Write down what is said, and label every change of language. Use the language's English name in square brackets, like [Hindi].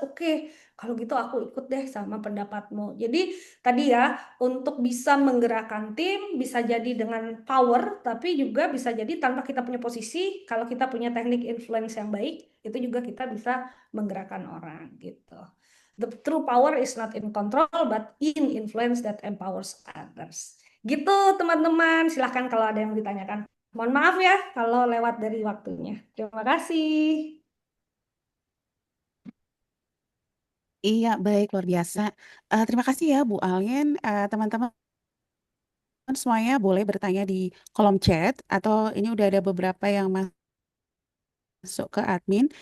[Indonesian] Oke, kalau gitu aku ikut deh sama pendapatmu. Jadi tadi ya, untuk bisa menggerakkan tim, bisa jadi dengan power, tapi juga bisa jadi tanpa kita punya posisi, kalau kita punya teknik influence yang baik, itu juga kita bisa menggerakkan orang gitu. [English] The true power is not in control, but in influence that empowers others. [Indonesian] Gitu teman-teman, silahkan kalau ada yang ditanyakan. Mohon maaf ya kalau lewat dari waktunya. Terima kasih. Iya, baik, luar biasa. Terima kasih ya, Bu Alien. Teman-teman semuanya boleh bertanya di kolom chat, atau ini udah ada beberapa yang masuk ke admin.